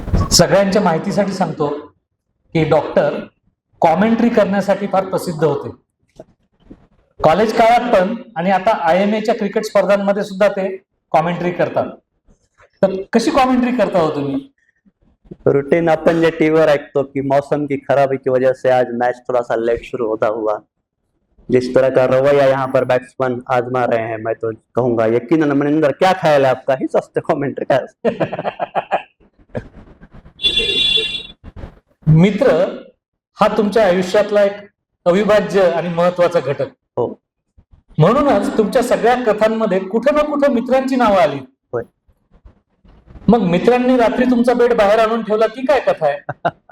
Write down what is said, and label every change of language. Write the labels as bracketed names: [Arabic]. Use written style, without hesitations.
[Marathi] सगळ्यांच्या माहितीसाठी सांगतो की डॉक्टर कॉमेंट्री करण्यासाठी फार प्रसिद्ध होते. कॉलेज काळात पण आणि आता IMA च्या क्रिकेट स्पर्धांमध्ये सुद्धा ते कॉमेंट्री करतात. तर कशी कॉमेंट्री करता हो तुम्ही? रूटीन अपन जे टीवीवर ऐकतो [Hindi] कि मौसम की खराबी की वजह से आज मैच थोड़ा सा लेट शुरू होता हुआ, जिस तरह का रवैया यहाँ पर बैट्समैन आजमा रहे हैं, मैं तो कहूंगा यकीनन मनिंदर क्या ख्याल है आपका, [Marathi] हीच असते कॉमेंट्री. काय असते? मित्र हा तुमच्या आयुष्यातला एक अविभाज्य आणि महत्वाचा घटक. हो, म्हणूनच तुमच्या सगळ्या कथांमध्ये कुठे ना कुठे मित्रांची नावं आली. होय. मग मित्रांनी रात्री तुमचा बेड बाहेर आणून ठेवला ती काय कथा आहे?